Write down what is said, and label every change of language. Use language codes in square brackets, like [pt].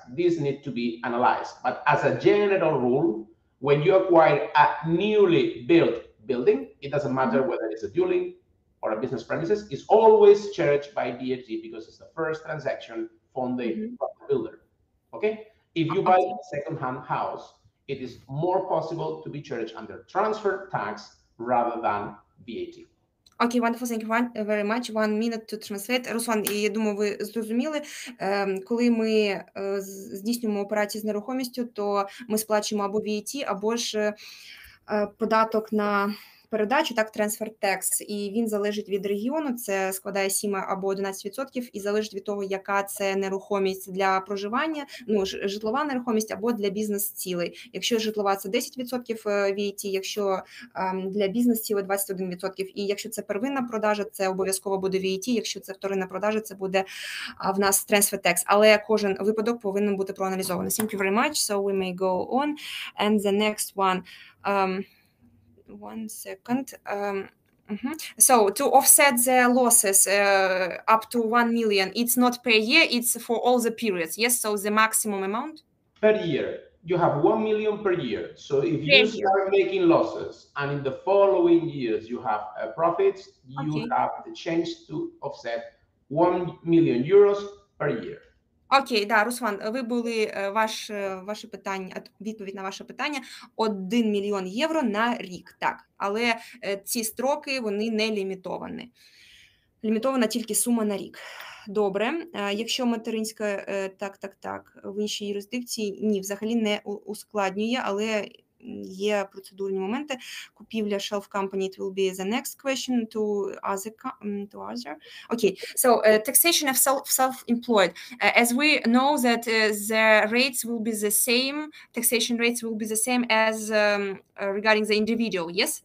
[en] These need to be analyzed. But as a general rule, when you acquire a newly built building, it doesn't matter whether it's a dwelling or a business premises, it's always charged by VAT because it's the first transaction from the builder. Okay? If you buy a second-hand house, it is more possible to be charged under transfer tax rather than VAT. Okay, wonderful, thank you very much. 1 minute to translate. [uk] Руслан, я думаю, ви зрозуміли, коли ми здійснюємо операції з нерухомістю, то ми сплачуємо або VAT, або ж податок на передачу, так, transfer tax, і він залежить від регіону, це складає 7 або 11%, і залежить від того, яка це нерухомість для проживання, ну, житлова нерухомість або для бізнес-цілей. Якщо житлова, це 10% VAT, якщо для бізнес-цілей 21%, і якщо це первинна продажа, це обов'язково буде VAT, якщо це вторинна продажа, це буде в нас transfer tax, але кожен випадок повинен бути проаналізований. [en] Thank you very much, so we may go on, and the next one, one second. So to offset the losses up to 1 million, it's not per year, it's for all the periods. Yes, so the maximum amount? Per year, you have 1 million per year. So if you start making losses and in the following years you have profits, you have the chance to offset 1 million euros per year. [uk] Окей, да, Руслан, ви були, ваше питання, відповідь на ваше питання, 1 мільйон євро на рік, так, але ці строки, вони не лімітовані. Лімітована тільки сума на рік. Добре, якщо материнська, так, в іншій юрисдикції, ні, взагалі не ускладнює, але є процедурні моменти. Купівля [en] shelf company, it will be the next question to other. Okay, so taxation of self-employed. As we know that the rates will be the same, taxation rates will be the same as regarding the individual, yes?